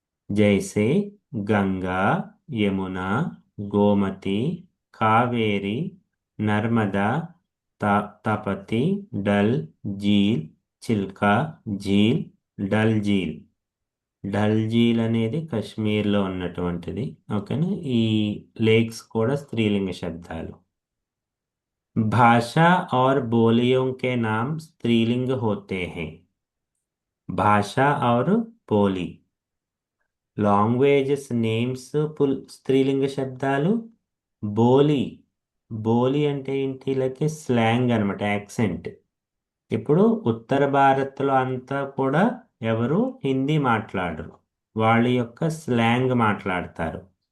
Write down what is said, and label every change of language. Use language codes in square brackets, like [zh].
[hi] जैसे गंगा, यमुना, गोमती, कावेरी, नर्मदा, तपती, डल, झील, చిల్కా, झील, డల్ झील. [te] డల్ झील అనేది కశ్మీర్లో ఉన్నటువంటిది. ఓకేనా? ఈ లేక్స్ కూడా స్త్రీలింగ శబ్దాలు. [hi] भाषा और बोलियों के नाम स्त्रीलिंग होते हैं। भाषा और बोली, [te] లాంగ్వేజెస్ నేమ్స్ స్త్రీలింగ శబ్దాలు. బోలి, బోలి అంటే ఏంటి, లైక్ స్లాంగ్ అనమాట, యాక్సెంట్. ఇప్పుడు ఉత్తర భారత్లో అంతా కూడా ఎవరు హిందీ మాట్లాడరు, వాళ్ళ యొక్క స్లాంగ్ మాట్లాడతారు.